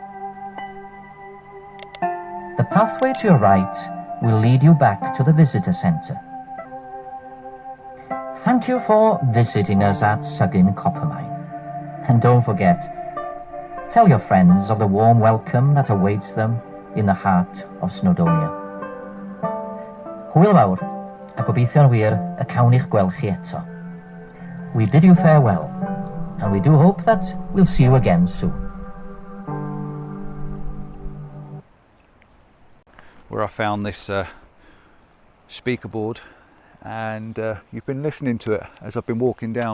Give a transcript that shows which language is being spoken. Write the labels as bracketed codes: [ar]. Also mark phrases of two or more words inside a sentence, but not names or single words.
[en] The pathway to your right will lead you back to the visitor centre. Thank you for visiting us at Sugin Copper Mine. And don't forget, tell your friends of the warm welcome that awaits them in the heart of Snowdonia. [cy] Hwyl fawr, a gobeithio'n wir y cawn i'ch gweld chi eto. [en] We bid you farewell, and we do hope that we'll see you again soon. Where I found this speaker board, and you've been listening to it as I've been walking down.